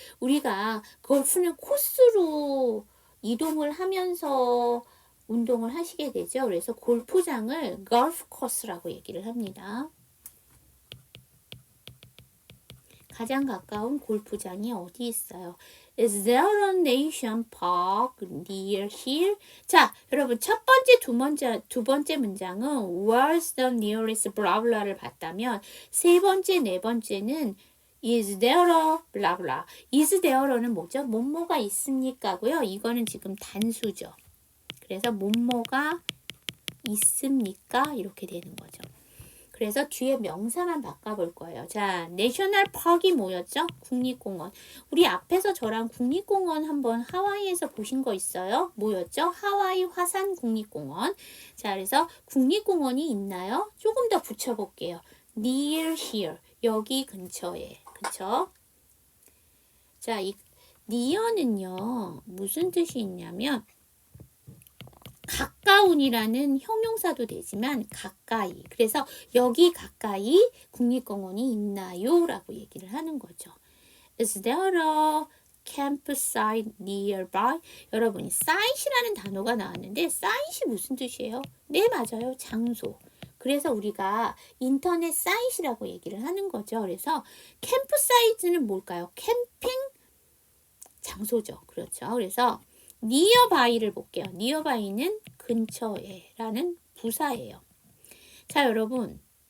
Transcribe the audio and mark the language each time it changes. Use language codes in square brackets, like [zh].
[ko] 우리가 골프는 코스로 이동을 하면서 운동을 하시게 되죠. 그래서 골프장을 golf course라고 얘기를 합니다. 가장 가까운 골프장이 어디 있어요? [en] Is there a nation park near here? [ko] 자, 여러분 첫 번째, 두 번째 문장은 [en] Where's the nearest blah blah [ko] 를 봤다면 세 번째, 네 번째는 [en] Is there a blah blah. [ko] Is there는 뭐죠? 뭐뭐가 있습니까고요. 이거는 지금 단수죠. 그래서 뭐뭐가 있습니까? 이렇게 되는 거죠. 그래서 뒤에 명사만 바꿔볼 거예요. 자, 내셔널 파크이 뭐였죠? 국립공원. 우리 앞에서 저랑 국립공원 한번 하와이에서 보신 거 있어요? 뭐였죠? 하와이 화산 국립공원. 자, 그래서 국립공원이 있나요? 조금 더 붙여볼게요. near here. 여기 근처에. 그쵸? 자, 이 near는요. 무슨 뜻이 있냐면 가까운이라는 형용사도 되지만 가까이. 그래서 여기 가까이 국립공원이 있나요? 라고 얘기를 하는 거죠. [en] Is there a campsite nearby? [ko] 여러분이 site이라는 단어가 나왔는데 site이 무슨 뜻이에요? 네, 맞아요. 장소. 그래서 우리가 인터넷 사이트라고 얘기를 하는 거죠. 그래서 캠프사이트는 뭘까요? 캠핑 장소죠. 그렇죠. 그래서 nearby를 볼게요. nearby는 근처에 라는 부사예요. 자, 여러분.